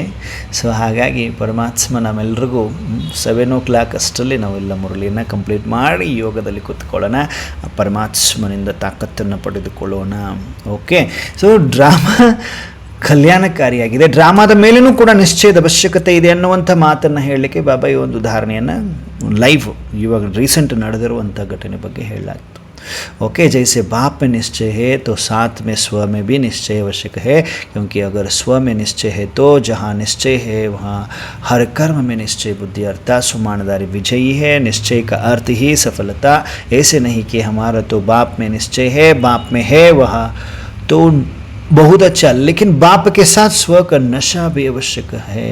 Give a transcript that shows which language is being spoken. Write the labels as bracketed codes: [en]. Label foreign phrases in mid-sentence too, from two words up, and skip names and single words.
[kn] ಸೊ ಹಾಗಾಗಿ ಪರಮಾತ್ಮ ನಮ್ಮೆಲ್ರಿಗೂ 7:00 ಅಷ್ಟರಲ್ಲಿ ನಾವೆಲ್ಲ ಮುರಳಿಯನ್ನು ಕಂಪ್ಲೀಟ್ ಮಾಡಿ ಯೋಗದಲ್ಲಿ ಕೂತ್ಕೊಳ್ಳೋಣ, ಪರಮಾತ್ಮನಿಂದ ತಾಕತ್ತನ್ನು ಪಡೆದುಕೊಳ್ಳೋಣ. ಓಕೆ, ಸೊ ಡ್ರಾಮಾ ಕಲ್ಯಾಣಕಾರಿಯಾಗಿದೆ. ಡ್ರಾಮಾದ ಮೇಲೇನೂ ಕೂಡ ನಿಶ್ಚಯದ ಅವಶ್ಯಕತೆ ಇದೆ ಅನ್ನುವಂಥ ಮಾತನ್ನು ಹೇಳಲಿಕ್ಕೆ ಬಾಬಾ ಈ ಒಂದು ಉದಾಹರಣೆಯನ್ನು ಲೈವ್ ಇವಾಗ ರೀಸೆಂಟ್ ನಡೆದಿರುವಂಥ ಘಟನೆ ಬಗ್ಗೆ ಹೇಳಲಾಗ್ತು. [hi] ओके, जैसे बाप में निश्चय है तो साथ में स्व में भी निश्चय आवश्यक है, क्योंकि अगर स्व में निश्चय है तो जहाँ निश्चय है वहाँ हर कर्म में निश्चय बुद्धि अर्थात सुमानदारी विजयी है. निश्चय का अर्थ ही सफलता. ऐसे नहीं कि हमारा तो बाप में निश्चय है, बाप में है वह तो बहुत अच्छा, लेकिन बाप के साथ स्व का नशा भी आवश्यक है।